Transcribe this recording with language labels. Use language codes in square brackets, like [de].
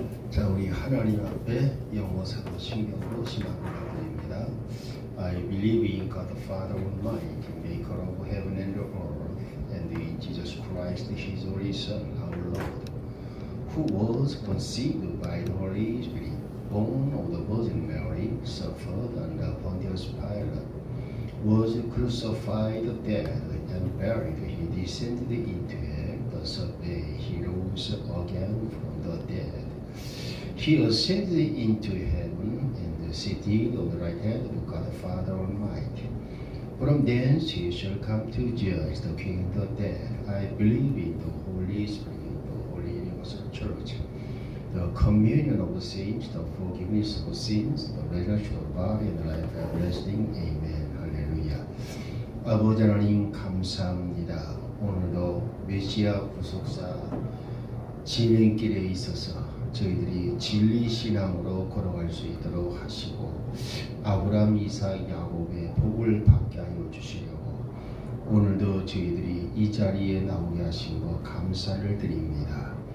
[ko] 자, 우리 하나님 앞에 영어 사도 신경으로 시작합니다. [en] I believe in God the Father Almighty, maker of heaven and earth, and in Jesus Christ, His only Son, our Lord, who was conceived by the Holy Spirit, born of the Virgin Mary, suffered under Pontius Pilate, was crucified, dead, and buried. He descended into hell. The third day he rose again from the dead. He ascended into heaven and seated on the right hand of God the Father Almighty. From thence he shall come to judge the king and the dead. I believe in the Holy Spirit, the Holy Universal Church, the communion of the saints, the forgiveness of sins, the resurrection of the body, and the life everlasting. Amen. 할렐루야. [ko] 아버지 하나님 감사합니다. 오늘도 메시아 구속사 진행길에 있어서 저희들이 진리 신앙으로 걸어갈 수 있도록 하시고 아브라함, 이삭, 야곱의 복을 받게 하여 주시려고 오늘도 저희들이 이 자리에 나오게 하신 것 감사를 드립니다.